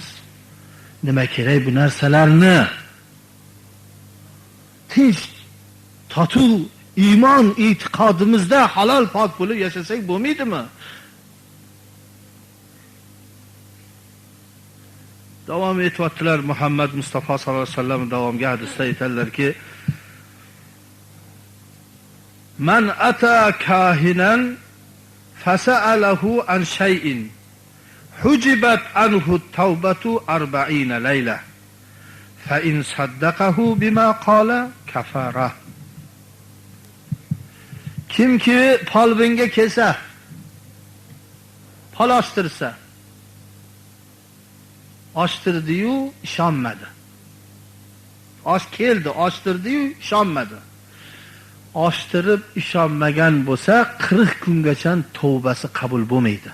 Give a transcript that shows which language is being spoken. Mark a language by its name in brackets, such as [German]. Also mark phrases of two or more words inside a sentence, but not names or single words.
[Uzbek] Nima kerak bu narsalarni? Tinch, totuv, iymon, e'tiqodimizda halol pok bo'lib yashasak bo'lmaydimi? Davom etyaptilar. Muhammad Mustafa [Arabic] sallallohu alayhi vasallam [Uzbek] davomga hadisda aytadilarki, [Arabic] "من أتى كاهنا فسأله عن شيء حجبت عنه توبة 40 ليلة فإن صدقه بما قال كفر." [Uzbek] Kimki polbinga kelsa, palashtirsa, ochtirdi-yu ishonmadi. Keldi, ochtirdi-yu ishonmadi. Ochtirib ishonmagan bo'lsa, 40 kungacha tavbasi qabul bo'lmaydi.